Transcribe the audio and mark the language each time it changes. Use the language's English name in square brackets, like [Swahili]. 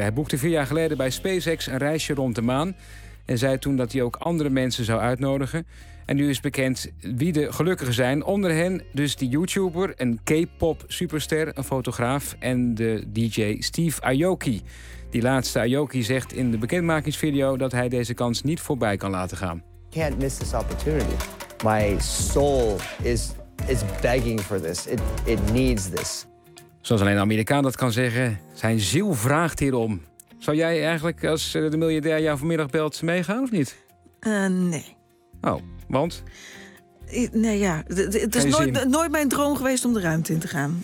[Dutch] Hij boekte 4 jaar geleden bij SpaceX een reisje rond de maan en zei toen dat hij ook andere mensen zou uitnodigen. En nu is bekend wie de gelukkigen zijn. Onder hen dus die YouTuber, een K-pop superster, een fotograaf en de DJ Steve Aoki. Die laatste Aoki zegt in de bekendmakingsvideo dat hij deze kans niet voorbij kan laten gaan. [English] Can't miss this opportunity. My soul is begging for this. It needs this. [Dutch] Zoals alleen een Amerikaan dat kan zeggen, zijn ziel vraagt hierom. Zou jij eigenlijk, als de miljardair jou vanmiddag belt, meegaan of niet? Nee. Oh, want? Nee, ja. Het is nooit mijn droom geweest om de ruimte in te gaan.